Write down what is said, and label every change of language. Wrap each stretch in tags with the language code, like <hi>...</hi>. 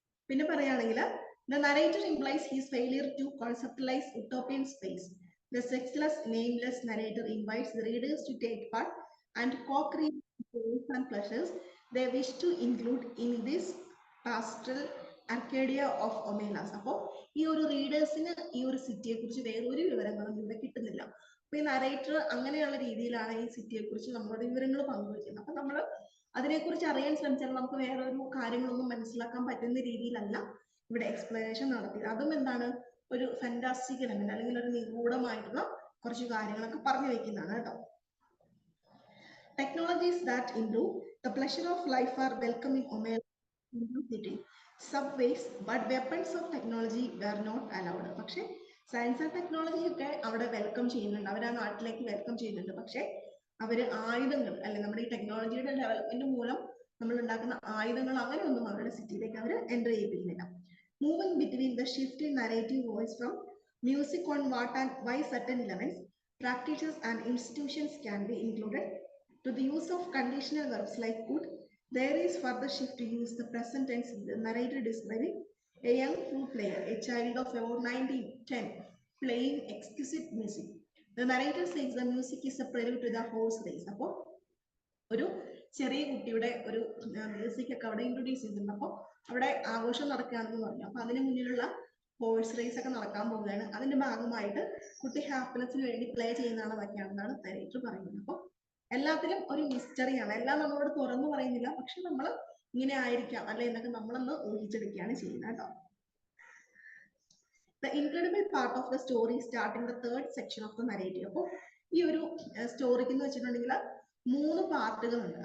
<ml>പിന്നെ പറയുകയാണെങ്കിൽ</ml> <en>the narrator implies his failure to conceptualize utopian space. The sexless, nameless narrator invites the readers to take part and co-create goals and pleasures they wish to include in this pastoral Arcadia of Omelas.</en> <ml>അപ്പോൾ ഈ ഒരു റീഡേഴ്സിന് ഈ ഒരു സിറ്റിയെ കുറിച്ച് വേറൊരു വിവരങ്ങളും ഇവിടെ കിട്ടുന്നില്ല. അപ്പൊ ഈ നരേറ്റർ അങ്ങനെയുള്ള രീതിയിലാണ് ഈ സിറ്റിയെ കുറിച്ച് നമ്മളോട് വിവരങ്ങൾ പങ്കുവയ്ക്കുന്നത്. അപ്പൊ നമ്മൾ അതിനെക്കുറിച്ച് അറിയാൻ ശ്രമിച്ചാൽ നമുക്ക് വേറൊരു കാര്യങ്ങളൊന്നും മനസ്സിലാക്കാൻ പറ്റുന്ന രീതിയിലല്ല ഇവിടെ എക്സ്പ്ലനേഷൻ നടത്തിയത്. അതും എന്താണ്? ഒരു ഫാന്റാസ്റ്റിക് എലമെന്റ് അല്ലെങ്കിൽ ഒരു നിഗൂഢമായിട്ടുള്ള കുറച്ച് കാര്യങ്ങളൊക്കെ പറഞ്ഞു വെക്കുന്നതാണ് കേട്ടോ.</ml> <en>Technologies that improve the pleasure of life are welcome in Omelas city. Subways but weapons of technology were not allowed.</en> <ml>പക്ഷെ സയൻസ് ആൻഡ് ടെക്നോളജി ഒക്കെ അവിടെ വെൽക്കം ചെയ്യുന്നുണ്ട്, അവർ ആ നാട്ടിലേക്ക് വെൽക്കം ചെയ്യുന്നുണ്ട്. പക്ഷെ അവര് ആയുധങ്ങൾ അല്ലെ, നമ്മുടെ ഈ ടെക്നോളജിയുടെ ഡെവലപ്മെന്റ് മൂലം നമ്മൾ ഉണ്ടാക്കുന്ന ആയുധങ്ങൾ അങ്ങനെയൊന്നും അവരുടെ സിറ്റിയിലേക്ക് അവർ enter ചെയ്യിപ്പിക്കുന്നില്ല.</ml> <en>Moving between the shift in narrative voice from music on what and why certain elements, practices and institutions can be included to the use of conditional verbs like could, there is further shift to use the present tense. The narrator describing a young flute player, a child of about 9-10, playing exquisite music. The narrator says the music is a prelude to the horse race.</en> <ml>അപ്പോൾ ഒരു ചെറിയ കുട്ടിയുടെ ഒരു music ഒക്കെ അവിടെ introduce ചെയ്തിട്ടുണ്ട്. അപ്പോൾ അവിടെ ആഘോഷം നടക്കുകയാണെന്ന് പറഞ്ഞു. അപ്പൊ അതിന് മുന്നിലുള്ള ഹോഴ്സ് റേസ് ഒക്കെ നടക്കാൻ പോവുകയാണ്. അതിന്റെ ഭാഗമായിട്ട് കുട്ടി ഹാപ്പിനെസ്സിന് വേണ്ടി പ്ലേ ചെയ്യുന്നതാണെന്നൊക്കെയാണെന്നാണ് നരേറ്റർ പറയുന്നത്. അപ്പോൾ എല്ലാത്തിലും ഒരു മിസ്റ്ററിയാണ്, എല്ലാം നമ്മളോട് തുറന്നു പറയുന്നില്ല, പക്ഷെ നമ്മൾ ഇങ്ങനെ ആയിരിക്കാം അല്ലെ എന്നൊക്കെ നമ്മളൊന്ന് ഊഹിച്ചെടുക്കുകയാണ് ചെയ്യുന്നത് കേട്ടോ.</ml> <en>The incredible part of the story start in the third section of the narrative.</en> <ml>അപ്പോൾ ഈ ഒരു സ്റ്റോറിക്ക് എന്ന് വെച്ചിട്ടുണ്ടെങ്കിൽ 3 പാർട്ടുകളുണ്ട്.</ml>